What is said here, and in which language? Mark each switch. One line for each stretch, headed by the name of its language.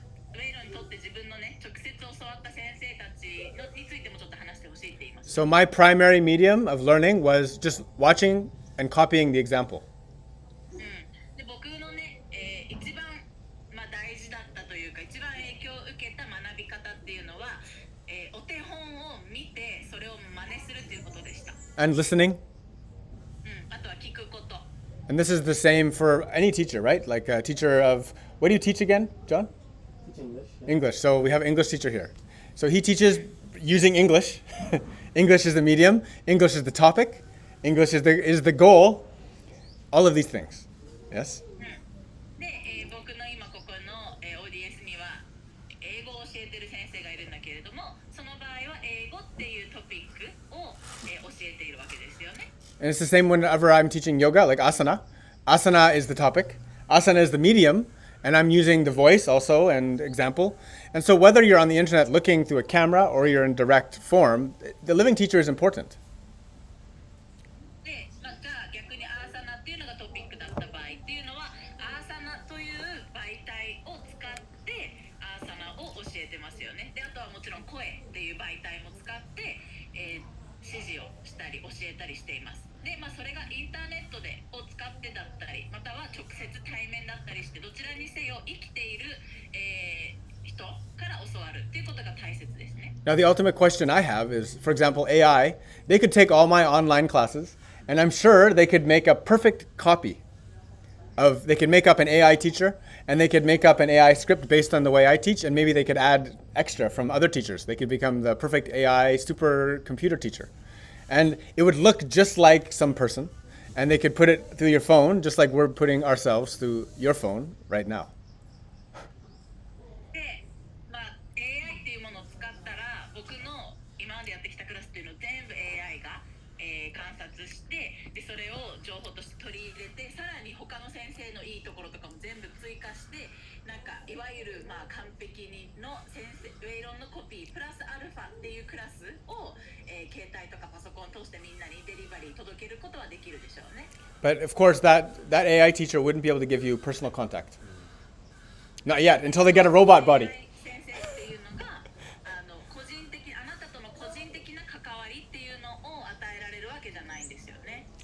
Japanese: ウェイロンにとって自分のね、直接教わった先生たちについてもちょっと話してほしいって言います。
English: So my primary medium of learning was just watching and copying the example.
Japanese: で、僕のね、一番大事だったというか、一番影響を受けた学び方っていうのは、お手本を見てそれを真似するっていうことでした。
English: And listening.
Japanese: あとは聞くこと。
English: And this is the same for any teacher, right? Like a teacher of, what do you teach again, John? Teach English. English. So we have an English teacher here. So he teaches using English. English is the medium. English is the topic. English is the goal. All of these things. Yes?
Japanese: で、僕の今ここの、オーディエンスには、英語を教えてる先生がいるんだけれども、その場合は英語っていうトピックを、教えているわけですよね。
English: And it's the same whenever I'm teaching yoga, like asana. Asana is the topic. Asana is the medium, and I'm using the voice also and example. And so whether you're on the internet looking through a camera or you're in direct form, the living teacher is important.
Japanese: で、じゃあ逆にアーサナっていうのがトピックだった場合っていうのは、アーサナという媒体を使ってアーサナを教えてますよね。で、あとはもちろん声っていう媒体も使って、指示をしたり教えたりしています。で、それがインターネットでを使ってだったり、または直接対面だったりして、どちらにせよ生きている、人から教わるっていうことが大切ですね。
English: Now, the ultimate question I have is, for example, AI. They could take all my online classes, and I'm sure they could make a perfect copy of, they could make up an AI teacher, and they could make up an AI script based on the way I teach, and maybe they could add extra from other teachers. They could become the perfect AI supercomputer teacher. And it would look just like some person, and they could put it through your phone, just like we're putting ourselves through your phone right now.
Japanese: で、AI っていうものを使ったら、僕の今までやってきたクラスっていうのを全部 AI が、観察して、でそれを情報として取り入れて、さらに他の先生のいいところとかも全部追加して、なんかいわゆる完璧にの先生理論のコピープラスアルファっていうクラスを、携帯とかパソコンを通してみんなにデリバリー届けることはできるでしょうね。
English: But of course, that AI teacher wouldn't be able to give you personal contact. Not yet, until they get a robot body.
Japanese: 先生っていうのが個人的あなたとの個人的な関わりっていうのを与えられるわけじゃないんですよね。